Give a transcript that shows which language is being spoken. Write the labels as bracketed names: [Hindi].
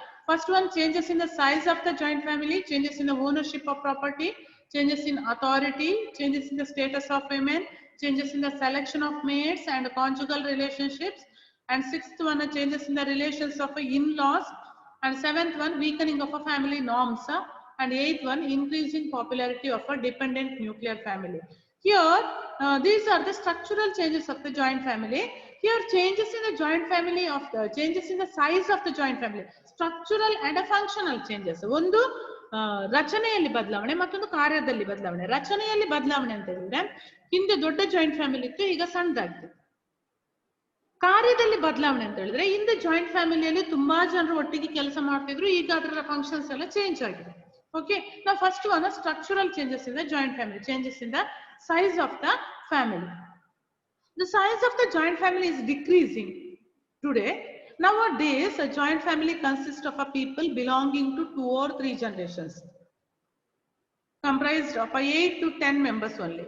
[English] First one, changes in the size of the joint family, changes in the ownership of property, changes in authority, changes in the status of women, changes in the selection of mates and conjugal relationships, and sixth one, changes in the relations of in-laws, and seventh one, weakening of a family norms, and eighth one, increasing popularity of a dependent nuclear family. Here, these are the structural changes of the joint family. Here, changes in the joint family of the changes in the size of the joint family, structural and functional changes. [Kannada] ಒಂದು ರಚನೆಯಲ್ಲಿ ಬದಲಾವಣೆ ಮತ್ತೊಂದು ಕಾರ್ಯದಲ್ಲಿ ಬದಲಾವಣೆ. ರಚನೆಯಲ್ಲಿ ಬದಲಾವಣೆ ಅಂತ ಹೇಳಿದ್ರೆ ಹಿಂದೆ ದೊಡ್ಡ ಜಾಯಿಂಟ್ ಫ್ಯಾಮಿಲಿ ಇತ್ತು, ಈಗ ಸಣ್ಣದಾಗಿದೆ. ಕಾರ್ಯದಲ್ಲಿ ಬದಲಾವಣೆ ಅಂತ ಹೇಳಿದ್ರೆ ಹಿಂದೆ ಜಾಯಿಂಟ್ ಫ್ಯಾಮಿಲಿಯಲ್ಲಿ ತುಂಬಾ ಜನರು ಒಟ್ಟಿಗೆ ಕೆಲಸ ಮಾಡ್ತಿದ್ರು, ಈಗ ಅದರ ಫಂಕ್ಷನ್ಸ್ ಎಲ್ಲ ಚೇಂಜ್ ಆಗಿದೆ. [English] Okay, now first one, structural changes in the joint family, changes in the size of the family. The size of the joint family is decreasing today. Nowadays, a joint family consists of a people belonging to 2 or 3 generations, comprised of 8 to 10 members only.